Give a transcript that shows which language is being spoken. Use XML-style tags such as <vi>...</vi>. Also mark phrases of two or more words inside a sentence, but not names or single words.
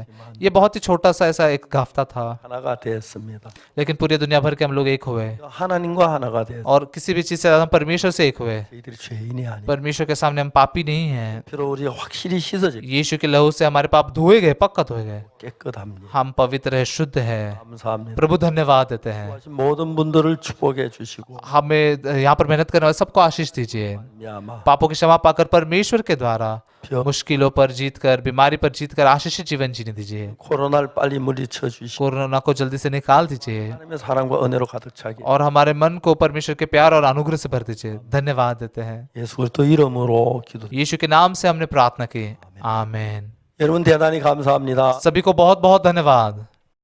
<hi>ये बहुत ही छोटा सा ऐसा एक हफ्ता था,</hi> <ko>하나가 되었습니다.</ko> <hi>लेकिन पूरी दुनिया भर के हम लोग एक हुए</hi> <ko>하나님과 하나가 되었습니다.</ko> <hi>और किसी भी चीज से ज्यादा हम परमेश्वर से एक हुए।</hi> <ko>저희들이 죄인이 아니에요.</ko> <hi>परमेश्वर के सामने हम पापी नहीं हैं।</hi> <ko>피로 우리가 확실히 씻어지고</ko> <hi>यीशु के लहू से हमारे पाप धोए गए, पक्का धोए गए।</hi> <ko>깨끗합니다.</ko> <hi>हम पवित्र है, शुद्ध है।</hi> <ko>감사합니다.</ko> <hi>प्रभु धन्यवाद देते हैं।</hi> <ko>하신 모든 분들을 축복해 주시고</ko> <hi>हमें यहाँ पर मेहनत करने वाले सबको आशीष दीजिए। 미야마 पापों की क्षमा पाकर परमेश्वर के द्वारा</hi> <ko>병</ko> <hi>मुश्किलों पर जीतकर, बीमारी पर जीतकर आशीषित जीवन जीने दीजिए।</hi> <ko>코로나를 빨리 물리쳐 주시고</ko> <hi>कोरोना को जल्दी से निकाल दीजिए</hi> <ko>하나님의 사랑과 은혜로 가득 차게</ko> <hi>और हमारे मन को परमेश्वर के प्यार और अनुग्रह से भर दीजिए। धन्यवाद देते हैं।</hi> <ko>예수 그리스도 이름으로 기도.</ko> <hi>यीशु के नाम से हमने प्रार्थना की, आमीन।</hi> <ko>여러분 대단히 감사합니다.</ko> <hi>सभी को बहुत बहुत धन्यवाद।</hi>